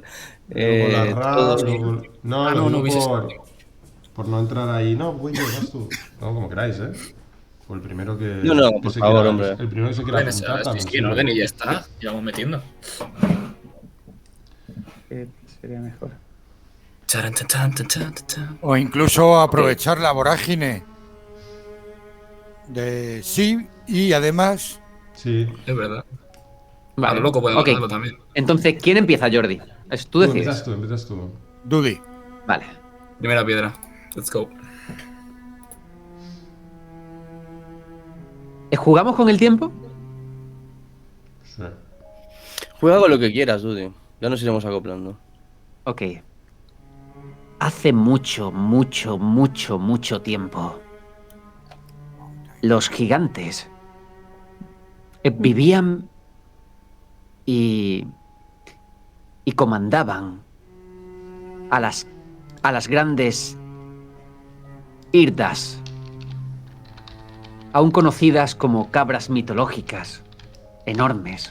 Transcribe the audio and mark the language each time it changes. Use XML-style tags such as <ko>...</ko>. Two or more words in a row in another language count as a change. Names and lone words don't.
<es>luego la RA, todo. luego... No, Ah, lo no, digo no hubiese por no entrar ahí. No, voy yo, vas tú. No, como queráis, ¿eh? O el primero que... No, que por se favor, quiera- hombre. El primero que se quiera Bueno, apuntar también. estoy en sirve. orden y ya está. Ya vamos metiendo. Sería mejor. Charan, chan, chan, chan, chan, chan. O incluso aprovechar la vorágine de sí y además Sí. Es verdad. Vale. A lo loco podemos Ok. hacerlo también. Entonces, ¿quién empieza, Jordi? Tú decides. Empiezas tú. Dudy. Vale. Primera piedra.</es> <en>Let's go.</en> <es>¿Jugamos con el tiempo? Sí. Juega con lo que quieras, Dudy. Ya nos iremos acoplando. Ok. Hace mucho, mucho, mucho, mucho tiempo, los gigantes vivían y comandaban a las grandes hirdas, aún conocidas como cabras mitológicas, enormes.</es>